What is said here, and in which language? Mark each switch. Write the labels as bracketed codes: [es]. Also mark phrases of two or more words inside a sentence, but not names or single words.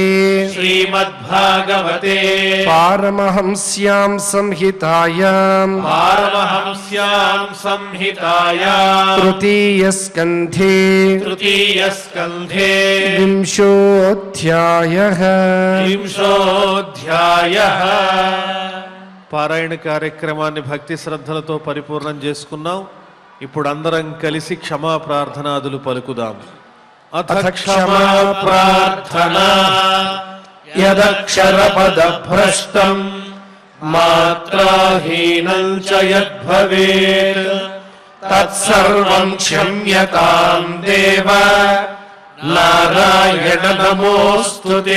[sa] श्रीमद्भागवते पारमहंस्यां संहितायां पारमहंस्यां संहितायां तृतीयस्कन्धे तृतीयस्कन्धे विंशोऽध्यायः వింశోధ్యాయః. [te] పారాయణ కార్యక్రమాన్ని భక్తి శ్రద్ధలతో పరిపూర్ణం చేసుకున్నాం. ఇప్పుడు అందరం కలిసి క్షమా ప్రార్థనాదులు పలుకుదాం. [sa] అథ క్షమా ప్రార్థనా యదక్షరపదభ్రష్టం మాత్రాహీనం చ యద్భవేత్ తత్సర్వం క్షమ్యతాం దేవ నారాయణ నమోస్తుతే.